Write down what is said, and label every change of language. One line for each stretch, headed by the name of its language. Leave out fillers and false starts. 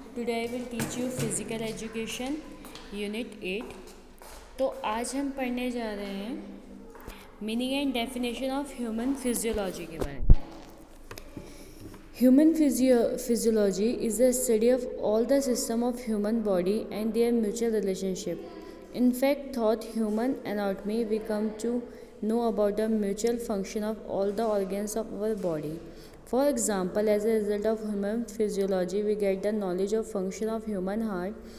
English: Today I will teach you physical education unit 8.
Hindi: तो आज हम पढ़ने जा रहे हैं
English: meaning and definition of human physiology
Hindi: के बारे में.
English: Human physiology is the study of all the system of human body and their mutual relationship. In fact, through human anatomy, we come to know about the mutual function of all the organs of our body. For example, as a result of human physiology, we get the knowledge of function of human heart.